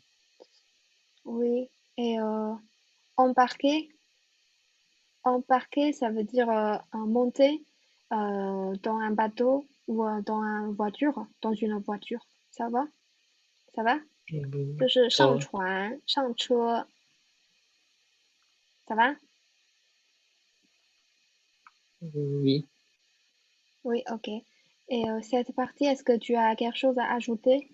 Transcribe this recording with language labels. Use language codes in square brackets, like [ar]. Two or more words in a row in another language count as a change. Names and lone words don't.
[fr] Oui. Et embarquer? Embarquer, ça veut dire monter dans un bateau ou dans une voiture, dans une voiture. Ça va? Ça va? [zh] 就是 [fr] ça va, [zh] 上船、上车， [fr] ça va? oui. Oui, ok. Et cette partie, est-ce que tu as quelque chose à ajouter?